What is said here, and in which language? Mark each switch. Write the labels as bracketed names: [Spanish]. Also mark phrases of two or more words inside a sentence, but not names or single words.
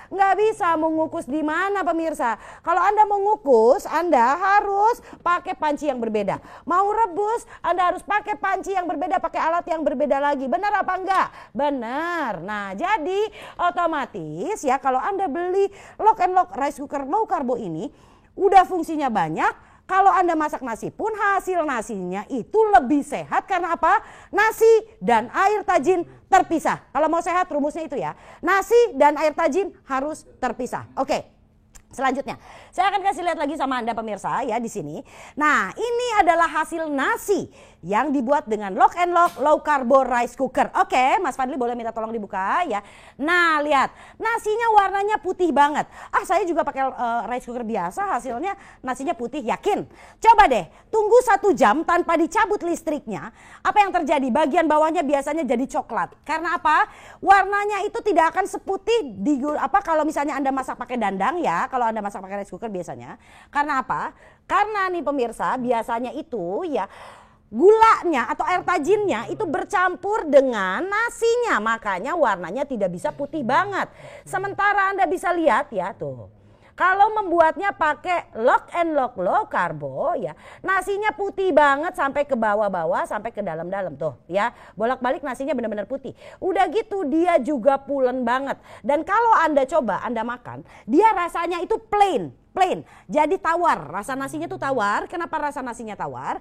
[Indonesian] Nggak bisa mengukus di mana pemirsa. Kalau Anda mengukus, Anda harus pakai panci yang berbeda. Mau rebus, Anda harus pakai panci yang berbeda, pakai alat yang berbeda lagi. Benar apa enggak? Benar. Nah, jadi otomatis ya kalau Anda beli lock and lock [English] rice cooker [Indonesian] low karbo ini, udah fungsinya banyak. Kalau Anda masak nasi pun hasil nasinya itu lebih sehat karena apa? Nasi dan air tajin terpisah. Kalau mau sehat rumusnya itu ya. Nasi dan air tajin harus terpisah. Oke. Selanjutnya, saya akan kasih lihat lagi sama Anda pemirsa ya di sini. Nah, ini adalah hasil nasi yang dibuat dengan lock and lock [English] low carbo rice cooker. [Indonesian] Oke, Mas Fadli boleh minta tolong dibuka ya. Nah, lihat nasinya warnanya putih banget. Saya juga pakai [English] rice cooker [Indonesian] biasa, hasilnya nasinya putih, yakin. Coba deh, tunggu 1 jam tanpa dicabut listriknya. Apa yang terjadi? Bagian bawahnya biasanya jadi coklat. Karena apa? Warnanya itu tidak akan seputih kalau misalnya Anda masak pakai dandang ya. Kalau Anda masak pakai [English] rice cooker [Indonesian] biasanya. Karena apa? Karena nih pemirsa biasanya itu ya gulanya atau air tajinnya itu bercampur dengan nasinya. Makanya warnanya tidak bisa putih banget. Sementara Anda bisa lihat ya tuh. Kalau membuatnya pakai lock and lock low karbo ya, nasinya putih banget sampai ke bawah-bawah sampai ke dalam-dalam tuh ya. Bolak-balik nasinya benar-benar putih. Udah gitu dia juga pulen banget. Dan kalau Anda coba Anda makan, dia rasanya itu plain. Jadi tawar, rasa nasinya tuh tawar. Kenapa rasa nasinya tawar?